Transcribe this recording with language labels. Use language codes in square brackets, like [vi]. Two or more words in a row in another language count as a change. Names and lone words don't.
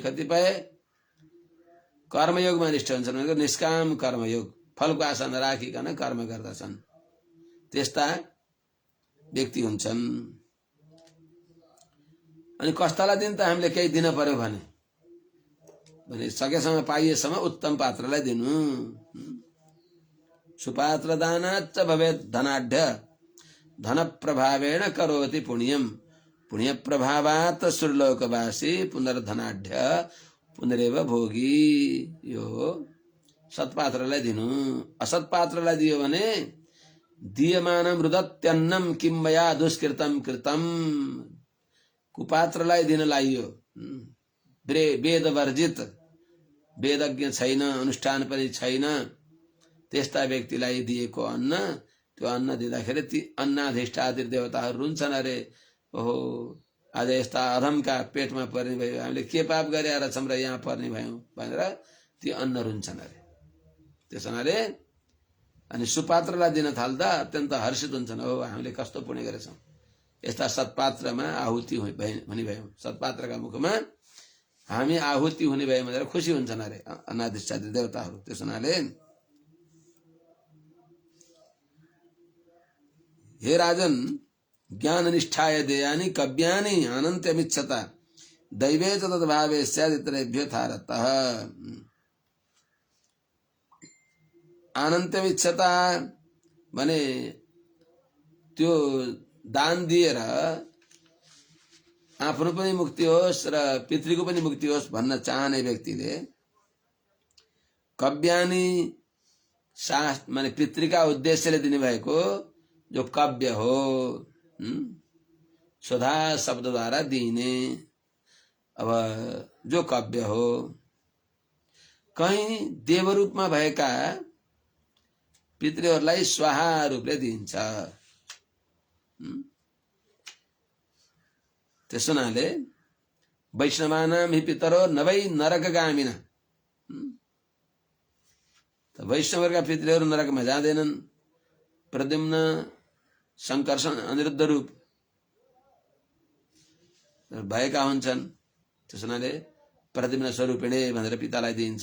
[ne] कतिपय कर्मयोगमा निष्ठ हुन्छन् भनेको निष्काम कर्मयोग, फलको आशा नराखिकन कर्म गर्दछन्, त्यस्ता व्यक्ति हुन्छन्। अनि कस्तालाई दिन त हामीले केही दिन पर्यो भने सकेसम्म पाइएसम्म उत्तम पात्रलाई दिनु। [sa] सुपात्र दानाच्च भवेत् धनाढ्य धन प्रभावेण करोति पुण्यम पुण्य प्रभावात् सुरलोकवासी पुनर्धनाढ्य पुनरेव भोगी। [ne] यो सत्पात्रलाई दिनु। असत्पात्रलाई दियो भने [sa] दीयमानम रुदत्यन्नम किम मया दुष्कृतम कृतम। [ne] कुपात्रलाई दिन लाइयो, वेद वर्जित, वेदज्ञ छैन, अनुष्ठान पनि छैन, त्यस्ता व्यक्तिलाई दिएको अन्न, त्यो अन्न दिँदाखेरि ती अन्नाधिष्ठातिर देवताहरू रुन्छन्। अरे ओहो, आज यस्ता अधमका पेटमा पर्ने भयो, हामीले के पाप गरेर छौँ र यहाँ पर्ने भयौँ भनेर ती अन्न रुन्छन् अरे। त्यस हुनाले अनि सुपात्रलाई दिन थाल्दा अत्यन्त हर्षित हुन्छन्। हो, हामीले कस्तो पुण्य गरेछौँ, यस्ता सत्पात्रमा आहुति हुने भयौँ, सत्पात्रका मुखमा हामी आहुति हुने भयौँ भनेर खुसी हुन्छन् अरे अनाधिष्ठात्री देवताहरू। त्यस हुनाले [sa] हे राजन, ज्ञान निष्ठाय देयानि कव्यानि अनन्त्यमिच्छता दैवे च तद्भावे स्यादितरेभ्यो थारतः। [ne] अनन्त्यमिच्छता भने त्यो दान दिएर आफ्नो पनि मुक्ति होस् र पितृको पनि मुक्ति होस् भन्न चाहने व्यक्तिले कव्यानि माने पितृका उद्देश्यले दिने भएको जो काव्य हो, स्वधा शब्द द्वारा दिने अब जो काव्य हो, कहीं देव रूपमा भएका पितृहरूलाई स्वाहा रूपले दिन्छ। त्यसो हुनाले [sa] वैष्णवानां हि पितरो न वै नरकगामिना, [ne] त वैष्णवका पितृहरू नरकमा जाँदैनन्। प्रद्युम्न संकर्षण अनिरुद्ध रूप भएका हुन्छन्। त्यसो हुनाले [sa] प्रद्युम्न स्वरूपिणे [ne] भनेर पितालाई दिइन्छ।